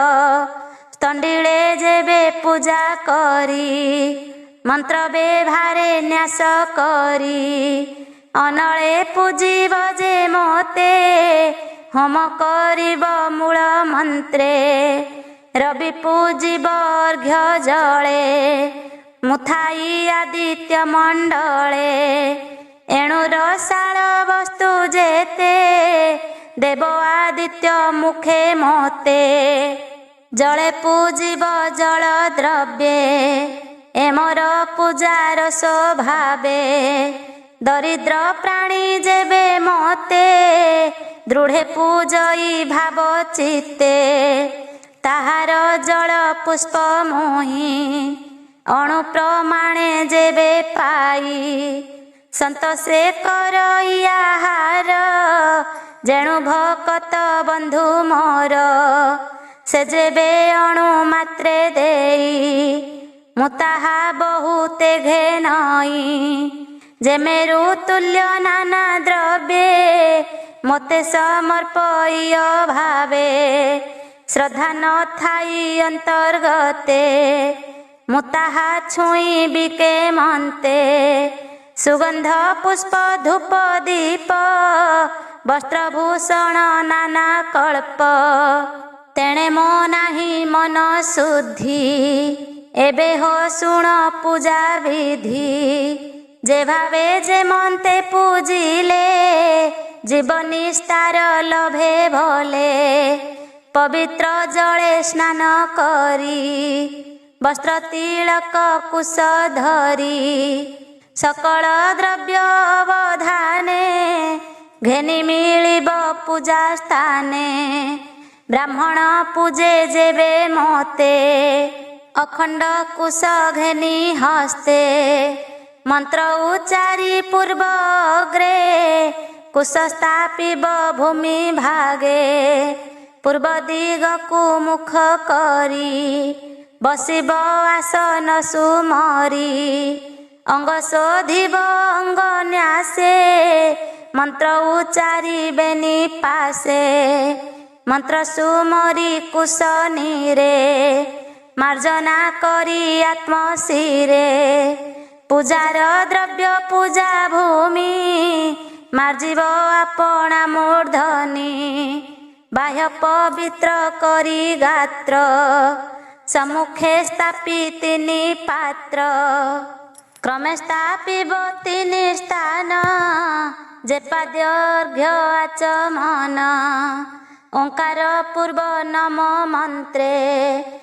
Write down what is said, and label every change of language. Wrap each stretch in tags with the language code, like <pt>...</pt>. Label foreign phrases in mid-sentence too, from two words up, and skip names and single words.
<or>ତଣ୍ଡିଲେ ଯେବେ ପୂଜା କରି ମନ୍ତ୍ର ବ୍ୟବହାରେ ନ୍ୟାସ କରି ଅନଳେ ପୂଜିବ ଯେ ମୋତେ ହୋମ କରିବ ମୂଳ ମନ୍ତ୍ରେ ରବି ପୂଜିବ ଅର୍ଘ୍ୟ ଜଳେ ମୁଥାଇ ଆଦିତ୍ୟ ମଣ୍ଡଳେ ଏଣୁ ରସାଳ ବସ୍ତୁ ଯେତେ ଦେବ ଆଦିତ୍ୟ ମୁଖେ ମୋତେ ଜଳେ ପୂଜିବ ଜଳ ଦ୍ରବ୍ୟେ ଏମର ପୂଜାର ସ୍ୱଭାବେ ଦରିଦ୍ର ପ୍ରାଣୀ ଯେବେ ମୋତେ ଦୃଢ଼େ ପୂଜଇ ଭାବ ଚିତ୍ତେ ତାହାର ଜଳ ପୁଷ୍ପ ମୋହି ଅଣୁ ପ୍ରମାଣେ ଯେବେ ପାଇ ସନ୍ତୋଷେ କରଇ ଆହାର ଯେଣୁ ଭକତ ବନ୍ଧୁ ମୋର ସେ ଯେବେ ଅଣୁ ମାତ୍ରେ ଦେଇ ମୁତାହା ବହୁତେ ଘେନଇ ଯେ ମେରୁ ତୁଲ୍ୟ ନାନା ଦ୍ରବ୍ୟେ ମୋତେ ସମର୍ପୟ ଭାବେ ଶ୍ରଦ୍ଧା ନ ଥାଇ ଅନ୍ତର୍ଗତେ ମୁତାହା ଛୁଇ ବିକେ ମନତେ ସୁଗନ୍ଧ ପୁଷ୍ପ ଧୂପ ଦୀପ ବସ୍ତ୍ରଭୂଷଣ ନାନା କଳ୍ପ ତେଣେ ମୋ ନାହି ମନ ଶୁଦ୍ଧି ଏବେ ହୋ ଶୁଣ ପୂଜା ବିଧି ଯେ ଭାବେ ଯେ ମନତେ ପୂଜିଲେ ଜୀବନ ନିସ୍ତାର ଲଭେ ଭଲେ ପବିତ୍ର ଜଳେ ସ୍ନାନ କରି ବସ୍ତ୍ର ତିଳକ କୁଶ ଧରି ସକଳ ଦ୍ରବ୍ୟ ଅବଧାନେ ଘେନି ମିଳିବ ପୂଜା ସ୍ଥାନେ ବ୍ରାହ୍ମଣ ପୂଜେ ଯେବେ ମୋତେ ଅଖଣ୍ଡ କୁଶ ଘେନି ହସ୍ତେ ମନ୍ତ୍ର ଉଚ୍ଚାରି ପୂର୍ବ ଅଗ୍ରେ କୁଶ ସ୍ଥାପିବ ଭୂମି ଭାଗେ ପୂର୍ବ ଦିଗ କୋ ମୁଖ କରି ବସିବ ଆସନ ସୁମରି ଅଙ୍ଗ ଶୋଧିବ ଅଙ୍ଗ ନ୍ୟାସେ ମନ୍ତ୍ର ଉଚ୍ଚାରି ବେନି ପାଶେ ମନ୍ତ୍ର ସୁମରି କୁଶନୀ ରେ ମାର୍ଜନା କରି ଆତ୍ମ ଶିରେ ପୂଜାର ଦ୍ରବ୍ୟ ପୂଜା ଭୂମି ମାର୍ଜିବ ଆପଣା ମୂର୍ଦ୍ଧନି ବାହ୍ୟ ପବିତ୍ର କରି ଗାତ୍ର ସମ୍ମୁଖେ ସ୍ଥାପି ତିନି ପାତ୍ର କ୍ରମେ ସ୍ଥାପିବ ତିନି ସ୍ଥାନ ଯେ ପାଦ୍ୟାର୍ଘ୍ୟ ଆଚମନ ଓଁକାର ପୂର୍ବ ନମ ମନ୍ତ୍ରେ</or>